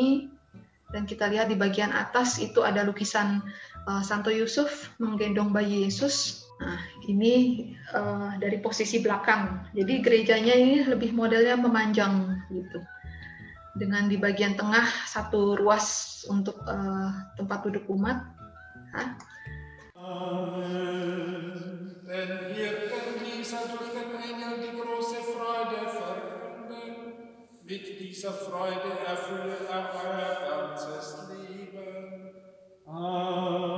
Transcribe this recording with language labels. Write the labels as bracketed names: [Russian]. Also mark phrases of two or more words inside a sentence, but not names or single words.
[Indonesian] Dan kita lihat di bagian atas itu ada lukisan Santo Yusuf menggendong bayi Yesus. Nah, ini dari posisi belakang. Jadi gerejanya ini lebih modelnya memanjang gitu. Dengan di bagian tengah satu ruas untuk tempat duduk umat. [German] Amen. Denn wir können dieser durch den Engel die große Freude verkünden. Mit dieser Freude erfülle er euer ganzes Leben.